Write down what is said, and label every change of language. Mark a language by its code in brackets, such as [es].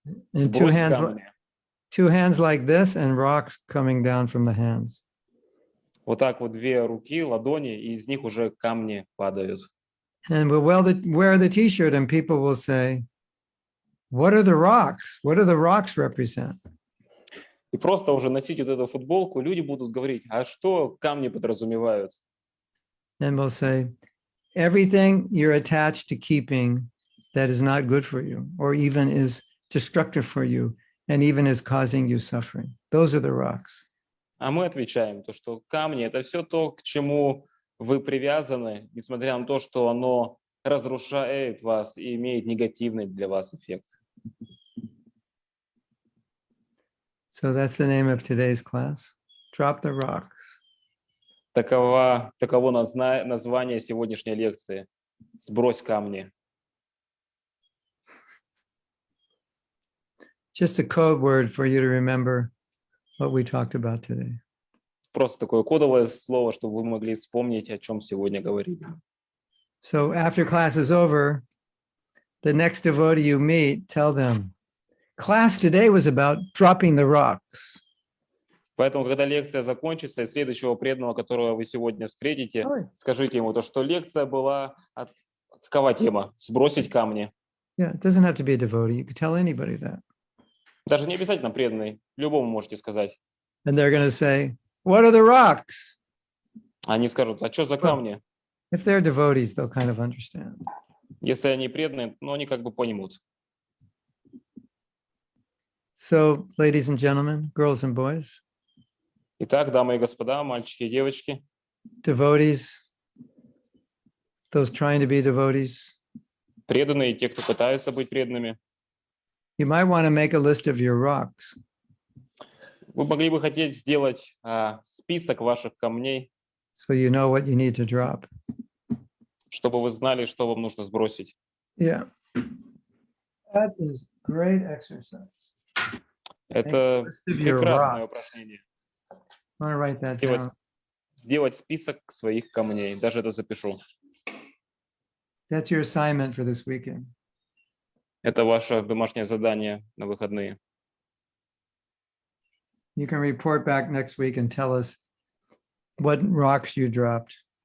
[en] And [ru] Сбрось камни. [en] two hands like this and rocks coming down from the hands. [ru] Вот так вот две руки, ладони, и из них уже камни падают. [en] And we'll wear the t-shirt and people will say, what are the rocks? What do the rocks represent? [ru] И просто уже носить вот эту футболку, люди будут говорить, а что камни подразумевают? [en] And we'll say, everything you're attached to keeping that is not good for you, or even is destructive for you, and even is causing you suffering. Those are the rocks. [ru] А мы отвечаем, то, что камни – это все то, к чему вы привязаны, несмотря на то, что оно разрушает вас и имеет негативный для вас эффект. [en] So that's the name of today's class. Drop the rocks. [ru] Таково название сегодняшней лекции. Сбрось камни. [en] Just a code word for you to remember what we talked about today. [ru] Просто такое кодовое слово, чтобы вы могли вспомнить, о чем сегодня говорили. [en] So after class is over, the next devotee you meet, tell them, class today was about dropping the rocks. [ru] Поэтому, когда лекция закончится, и следующего преданного, которого вы сегодня встретите, скажите ему то, что лекция была... Какова тема? Сбросить камни. [en] Yeah, it doesn't have to be a devotee. You could tell anybody that. [ru] Даже не обязательно преданный. Любому можете сказать. [en] And they're going to say, what are the rocks? [ru] Они скажут, а что за камни? [en] If they're devotees, they'll kind of understand. [ru] Если они преданные, ну, они как бы поймут. [en] So, ladies and gentlemen, girls and boys, [ru] Итак, дамы и господа, мальчики и девочки, [en] devotees, those trying to be devotees, [ru] преданные, те, кто пытаются быть преданными, [en] you might want to make a list of your rocks. [ru] вы могли бы хотеть сделать список ваших камней, [en] So you know what you need to drop. [ru] чтобы вы знали, что вам нужно сбросить. [en] Yeah. That is great exercise. [ru] Это [en] List of your [ru] прекрасное [en] rocks. [ru] упражнение. [en] I want to write that [ru] Сделать, [en] down. [ru] сделать список своих камней. Даже это запишу. [en] That's your assignment for this weekend. [ru] Это ваше домашнее задание на выходные. [en] You can report back next week and tell us what rocks you dropped.